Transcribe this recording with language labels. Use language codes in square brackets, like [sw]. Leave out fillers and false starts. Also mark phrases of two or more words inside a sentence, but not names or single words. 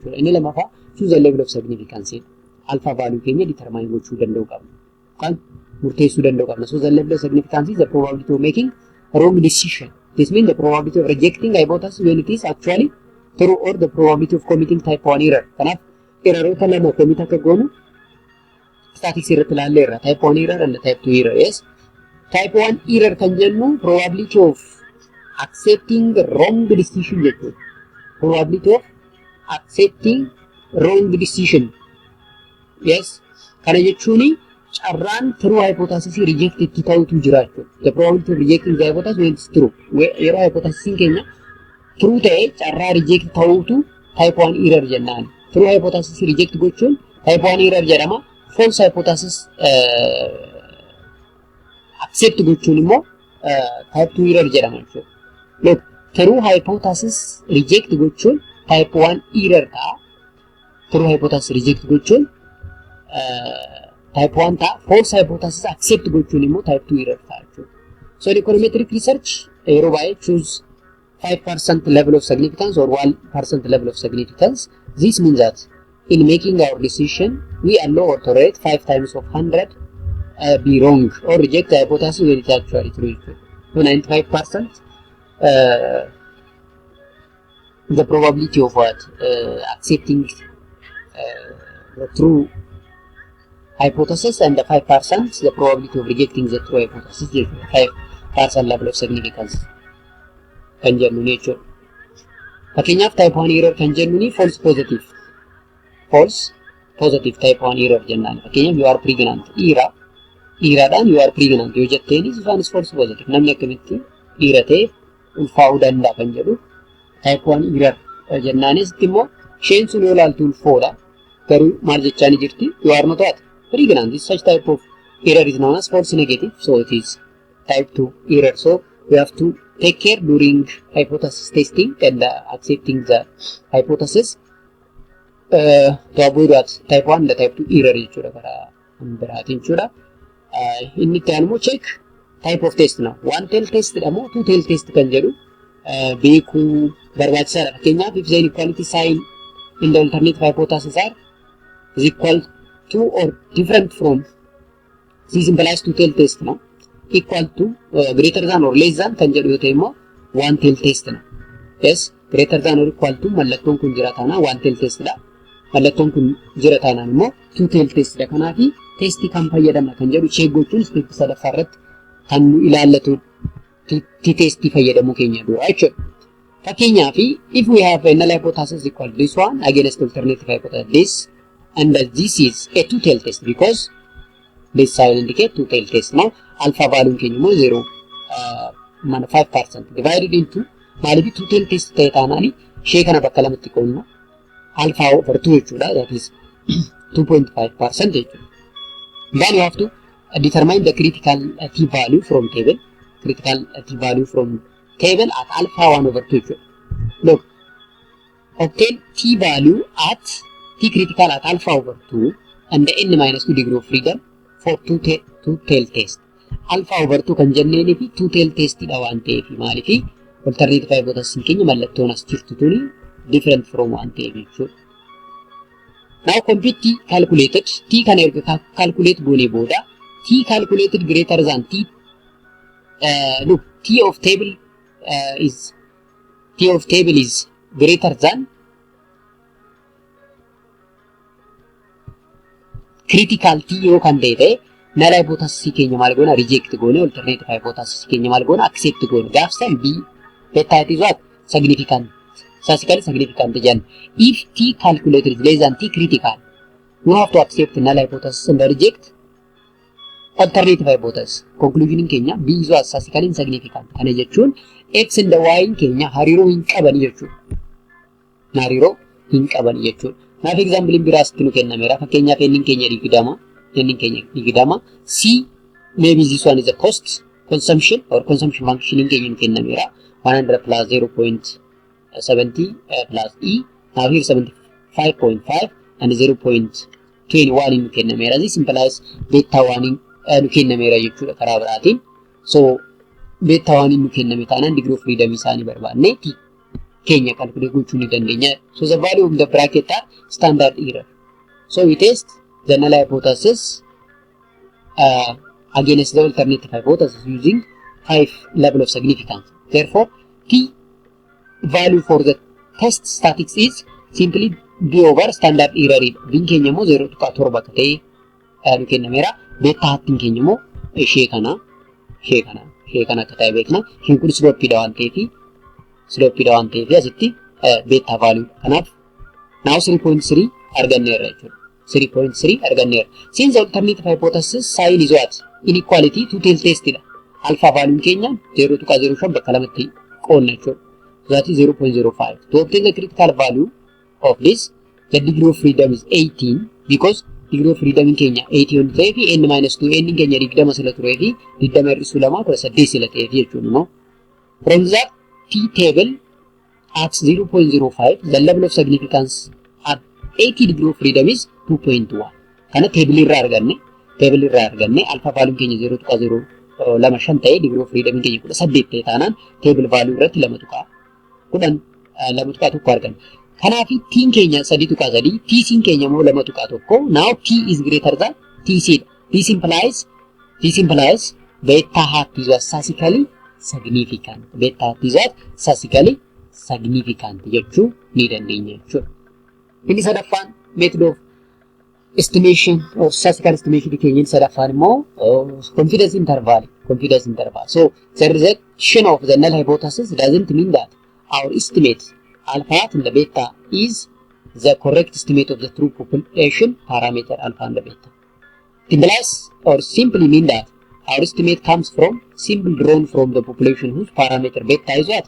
[om] Any lamafa [en] choose the level of significance. Alpha value Kenya determine what should and do come. So the level of significance is the probability of making a wrong decision. This means the probability of rejecting hypothesis when it is actually true, or the probability of committing type 1 error. [om] Kanaf error lama commit akka gonu statistics irratti ilaalleerra, [en] type 1 error and type 2 error. Yes, type 1 error [om] kan jennu [en] probability of accepting the wrong decision jechuudha. Probability of accepting wrong decision. Yes, [om] kana jechuuni carraan [en] true hypothesis reject [om] itti ta'utu jira jechuudha. [en] The probability of rejecting the hypothesis when it's true. [om] Yeroo hypothesis keenya true ta'e carraa reject ta'utu [en] type 1 error [om] jennaan. [en] True hypothesis reject [om] gochuun [en] type 1 error [om] jedhama. [en] False hypothesis accept [om] gochuun immoo [en] type 2 error [om] jedhama jechuudha. [en] Look, true hypothesis reject [om] gochuun [en] type 1 error [om] ta'a. [en] True hypothesis reject [om] gochuun [en] type 1 [om] ta'a. [en] False hypothesis accept [om] gochuun immoo [en] type 2 error [om] ta'a jechuudha. [en] So in econometric research, [om] yeroo baay'ee [en] choose 5% level of significance or 1% level of significance. This means that in making our decision, we allow or tolerate 5 times of 100 be wrong or reject the hypothesis when it is actually true. So 95% the probability of what accepting the true hypothesis, and the 5% the probability of rejecting the true hypothesis. 5% level of significance [om] kan jennu jechuudha. Fakkeenyaaf [en] type 1 error [om] kan jennu [en] false positive. False positive type 1 error jennaan. Fakkeenyaaf you are pregnant. Dhiiraadhaan you are pregnant [om] yoo jetteen isaanis [en] false positive. [om] Namni akkamitti dhiira ta'e ulfaa'uu danda'a kan jedhu [en] type 1 error [om] jennaanis immoo isheen sun yoo ilaaltu ulfoodha. Garuu maal jechaa jirti? [en] You are not what? Pregnant. Such type of error is known as false negative. So it is type 2 error. So we have to take care during hypothesis testing and accepting the hypothesis to avoid what type 1 and type 2 error [om] jechuudha karaa biraatiin jechuudha. Inni itti aanu [en] check type of test now. One tail test [om] jedhamu [en] two tail test [om] kan jedhu beekuu barbaachisaadha. [en] Fakkeenyaaf if the inequality sign in the alternative hypothesis are is equal to or different from, this implies two tail test now. Equal to greater than or less than [om] kan jedhu yoo ta'e immoo [en] one tail test na. Yes, greater than or equal to [om] mallattoon kun jira taanaan [en] one tail test dha. [om] Mallattoon kun jira taanaan immoo [en] two tail test [om] dha. Kanaafi testii kan fayyadamna kan jedhu check gochuun step sadaffaa irratti kan nu ilaallatu testii fayyadamuu keenya dura jechuudha. [en] Fakkeenyaaf if we have a null hypothesis equal to this one against alternative hypothesis this, and this is a two tail test because this sign indicate two tail test. Now alpha value [om] keenya immoo 5% [en] divided into [om] maaliif [en] two tail test [om] ta'e taanaani ishee kana bakka lamatti qoodna [en] alpha over 2 [om] jechuudha. [en] That is 2.5% jechuudha. Then you have to determine the critical t value from table. Critical t value from table at alpha 1 over 2 jechuudha. Look, obtain t value at t critical at alpha over 2 and the n minus 2 degree of freedom for two tail test. Alpha over 2 [om] kan jenneen fi [en] two tail test [om] dha waan ta'eef maaliif [en] alternative hypothesis [om] keenya mallattoon as jirtu tuni [en] different from [om] waan ta'eef jechuudha. Now compute t calculated. T kan erga calculate goonee booda [en] t calculated greater than t look t of table is greater than critical t [om] yoo kan ta'e [en] null hypothesis [om] keenya maal goona reject goone, [en] alternative hypothesis [om] keenya maal goona accept goone. [en] Gaafsan b beta it is what significant, statistically significant jenna. If t calculated is less than t critical, you have to accept null hypothesis and reject alternative hypothesis. Conclusion keenya b is what statistically insignificant. [om] Kana jechuun x and y keenya hariiroo hin qaban jechuudha. Hariiroo hin qaban jechuudha. Naaf example biraas nu kennameera. Fakkeenyaaf n keenya digdama. [en] C maybe this one is a cost consumption or consumption function [om] keenya nu kennameera. [en] 100 plus 0.70 plus e. Now here 75.5 and 0.21 [om] nu kennameera. [en] This implies beta 1 [om] nu kennameera jechuudha karaa biraatiin. [en] So beta 1 [om] nu kenname taanaan [en] degree of freedom [om] isaanii barbaadne keenya calculate gochuu ni dandeenya. [en] So the value of the bracket are standard error. So we test the null hypothesis against the alternative hypothesis using 5 level of significance. Therefore, key value for the test statics is simply b over standard error. [om] Bin keenya mo 0.7 ta'e nu kennameera. Beta hattin keenya mo ishee kana akka ta'e beekna. Shin kun slope dha waan ta'eef asitti [en] beta value [om] kanaaf now 3.3 arganneerra jechuudha. 3.3 arganneerra. [en] Since the alternative hypothesis sign is what? Inequality two-tailed test dha. Alpha value [om] keenya 0.05 bakka lamatti qoonna jechuudha. [en] That is 0.05. To obtain the critical value of this, the degree of freedom is 18 because degree of freedom in Kenya 80 on the n minus 2 n in Kenya [om] digdama sila tureefi digdama irrisu lama kudha saddeet sila ta'eefi jechuudha no. [en] From that T table at 0.05, the level of significance at 80 degree of freedom is 2.1. [om] Kana table irraa arganne alpha value in Kenya 0.0 ta'e [en] degree of freedom [om] in Kenya kudha saddeet ta'e taanaan [en] table value [om] irratti lama tuqaa tokko arganna. Kanaaf t keenya 3.3, t sin keenya mo 2.1. [en] Now t is greater than tc. This implies beta hat is statistically significant. Beta hat is statistically significant [om] jechuu ni dandeenya jechuudha. Inni sadaffaan [en] method of estimation or statistical estimation [om] keenya sadaffaan immoo [en] confidence interval. So the rejection of the null hypothesis doesn't mean that our estimate alpha and the beta is the correct estimate of the true population parameter alpha and the beta. It implies or simply mean that our estimate comes from symbol drawn from the population whose parameter beta is what?